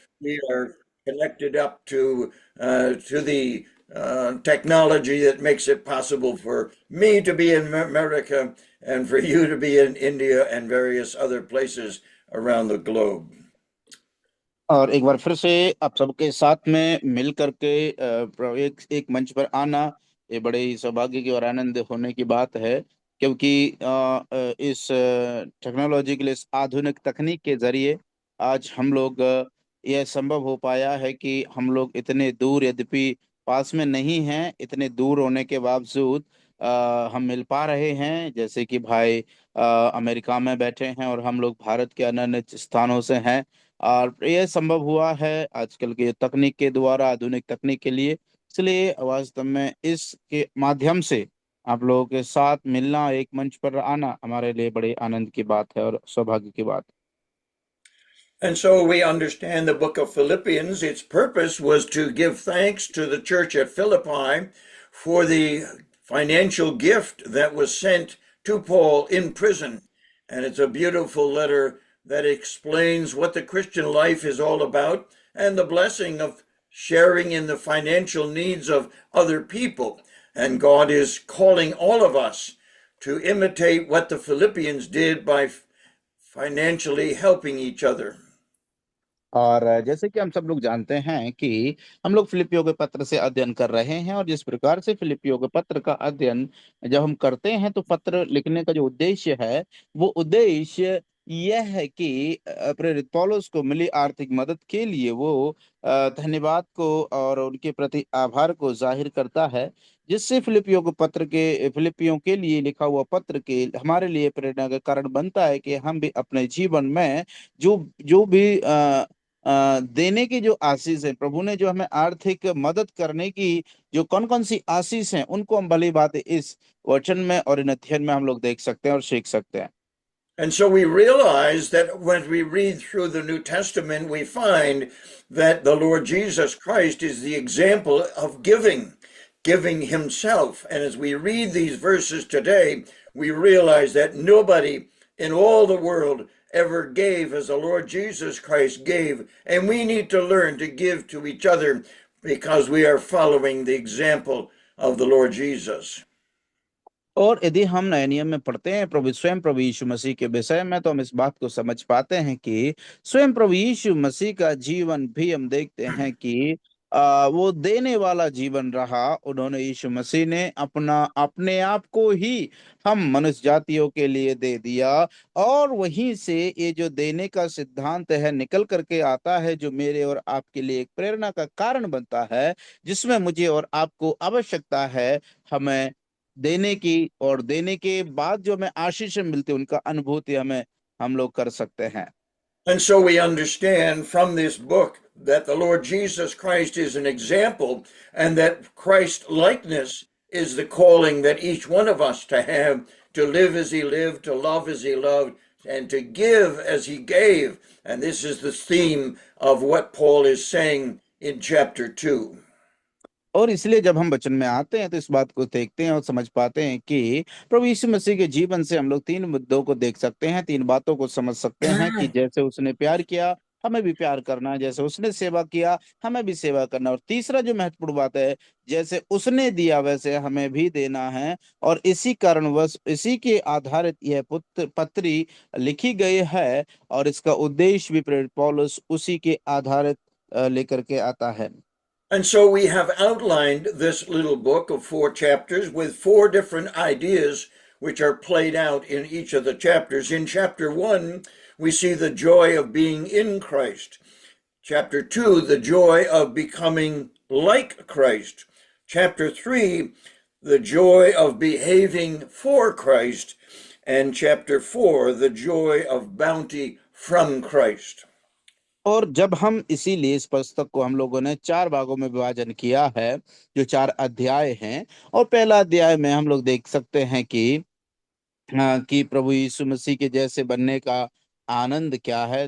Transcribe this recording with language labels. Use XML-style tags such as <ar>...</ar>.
<en>We are connected up to the technology that makes it possible for me to be in America and for you to be in India and various other places around the globe.</en> <hi>और एक बार फिर से आप सबके साथ में मिल करके एक एक मंच पर आना, ये बड़े ही सौभाग्य की और आनंद होने की बात है। क्योंकि इस टेक्नोलॉजी के लिए, इस आधुनिक तकनीक के जरिए आज हम लोग यह संभव हो पाया है कि हम लोग इतने दूर, यद्यपि पास में नहीं हैं, इतने दूर होने के बावजूद हम मिल पा रहे हैं। जैसे कि भाई अमेरिका में बैठे हैं और हम लोग भारत के अन्य अन्य स्थानों से हैं। और यह संभव हुआ है आजकल के तकनीक के द्वारा, आधुनिक तकनीक के लिए। इसलिए वास्तव में इसके माध्यम से आप लोगों के साथ मिलना, एक मंच पर आना हमारे लिए बड़े आनंद की बात है और सौभाग्य की बात है।</hi> <en>And so we understand the book of Philippians. Its purpose was to give thanks to the church at Philippi for the financial gift that was sent to Paul in prison. And it's a beautiful letter that explains what the Christian life is all about and the blessing of sharing in the financial needs of other people. And God is calling all of us to imitate what the Philippians did by financially helping each other.</en> <hi>और जैसे कि हम सब लोग जानते हैं कि हम लोग फिलिपियों के पत्र से अध्ययन कर रहे हैं, और जिस प्रकार से फिलिपियों के पत्र का अध्ययन जब हम करते हैं तो पत्र लिखने का जो उद्देश्य है, वो उद्देश्य यह है कि प्रेरित पौलुस को मिली आर्थिक मदद के लिए वो धन्यवाद को और उनके प्रति आभार को जाहिर करता है, जिससे फिलिपियों के लिए लिखा हुआ पत्र के हमारे लिए प्रेरणा का कारण बनता है कि हम भी अपने जीवन में जो जो भी देने की जो आशीष है, प्रभु ने जो हमें आर्थिक मदद करने की जो कौन कौन सी आशीष है, उनको हम भली बात इस वचन में और इन अध्ययन में हम लोग देख सकते हैं और सीख सकते हैं।</hi> <en>And so we realize that when we read through the New Testament, we find that the Lord Jesus Christ is the example of giving himself. And as we read these verses today, we realize that nobody in all the world ever gave as the Lord Jesus Christ gave. And we need to learn to give to each other because we are following the example of the Lord Jesus.</en> <hi>और यदि हम नए नियम में पढ़ते हैं प्रभु यीशु मसीह के विषय में, तो हम इस बात को समझ पाते हैं कि स्वयं प्रभु यीशु मसीह का जीवन भी हम देखते हैं कि वो देने वाला जीवन रहा। उन्होंने, यीशु मसीह ने अपने आप को ही हम मनुष्य जातियों के लिए दे दिया, और वहीं से ये जो देने का सिद्धांत है निकल करके आता है, जो मेरे और आपके लिए एक प्रेरणा का कारण बनता है, जिसमें मुझे और आपको आवश्यकता है हमें देने की, और देने के बाद जो हमें आशीष मिलती है उनका अनुभूति हम लोग कर सकते हैं।</hi> <en>And so we understand from this book that the Lord Jesus Christ is an example, and that Christ likeness is the calling that each one of us to live as he lived, to love as he loved, and to give as he gave. And this is the theme of what Paul is saying in chapter 2.</en> <hi>और इसलिए जब हम वचन में आते हैं तो इस बात को देखते हैं और समझ पाते हैं कि प्रभु यीशु मसीह के जीवन से हम लोग तीन मुद्दों को देख सकते हैं, तीन बातों को समझ सकते हैं कि जैसे उसने प्यार किया हमें भी प्यार करना है, जैसे उसने सेवा किया हमें भी सेवा करना, और तीसरा जो महत्वपूर्ण बात है, जैसे उसने दिया वैसे हमें भी देना है। और इसी कारणवश इसी के आधारित यह पत्री लिखी गई है, और इसका उद्देश्य भी प्रेरित पौलुस उसी के आधारित लेकर के आता है।</hi> <en>And so we have outlined this little book of 4 chapters with 4 different ideas which are played out in each of the chapters. In chapter 1, we see the joy of being in Christ. Chapter 2, the joy of becoming like Christ. Chapter 3, the joy of behaving for Christ. And chapter 4, the joy of bounty from Christ.</en> <hi>और जब हम इसीलिए इस पुस्तक को हम लोगों ने 4 भागों में विभाजन किया है, जो 4 अध्याय हैं। और पहला अध्याय में हम लोग देख सकते हैं कि प्रभु यीशु मसीह के जैसे बनने का आनंद क्या है।</hi>